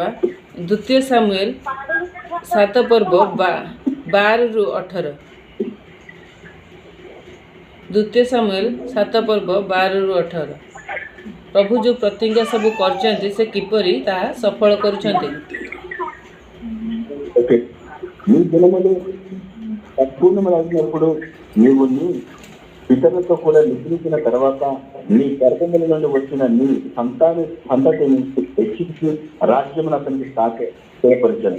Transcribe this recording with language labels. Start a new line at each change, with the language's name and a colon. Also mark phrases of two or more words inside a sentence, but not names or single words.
Odia: 2 ସାମୁଏଲ 7 ପର୍ବ 12ରୁ 18। 2 ସାମୁଏଲ 7 ପର୍ବ 12ରୁ 18। ପ୍ରଭୁ ଯେଉଁ ପ୍ରତିଜ୍ଞା ସବୁ କରିଛନ୍ତି ସେ କିପରି ତାହା ସଫଳ କରୁଛନ୍ତି।
Telugu: ఓకే, నీ దినములు సంపూర్ణమైనప్పుడు నీవు నీ పితరులతో కూడా నిద్రించిన తర్వాత నీ గర్భముల నుండి వచ్చిన నీ సంతతిని హెచ్చించి రాజ్యమును అతనికి స్థిరపరచండి.